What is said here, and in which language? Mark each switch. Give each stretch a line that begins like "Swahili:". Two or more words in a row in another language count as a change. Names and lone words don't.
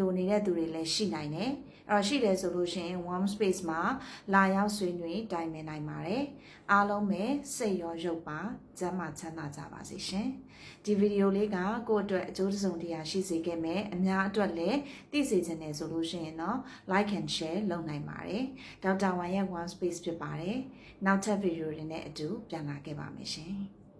Burmese: လိုနေတဲ့သူတွေလည်းရှိနိုင်တယ်အဲ့တော့ရှိတယ်ဆိုလို့ရှိရင်
English: warm space
Burmese: မှာလာရောက်ဆွေးနွေးတိုင်ပင်နိုင်ပါတယ်အားလုံးပဲစိတ်ရောရုပ်ပါကျန်းမာချမ်းသာကြပါစေရှင်ဒီဗီဒီယိုလေးကကိုယ့်အတွက်အကျိုးတစုံတရာရှိစေခဲ့မယ်အများအတွက်လည်းသိစေချင်တယ်ဆိုလို့ရှိရင်တော့
English: like and share
Burmese: လုပ်နိုင်ပါတယ်ဒေါက်တာဝမ်ရဲ့
English: warm space
Burmese: ဖြစ်ပါတယ်နောက်ထပ်ဗီဒီယိုတွေနဲ့အတူပြန်လာခဲ့ပါမယ်ရှင်